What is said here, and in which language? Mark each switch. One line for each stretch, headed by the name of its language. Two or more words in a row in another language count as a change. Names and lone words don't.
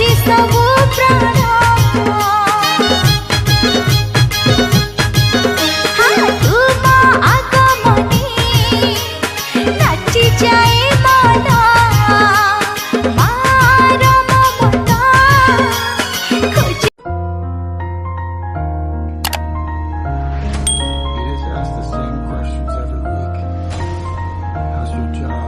Odia: ସବୁ ପ୍ରାଣ ତୁମ ଆଗମନୀ ନାଚି ଯାଏ ମନ ମାର ମମତା ଖୋଜି
English: You just ask the same questions every week. How's your job?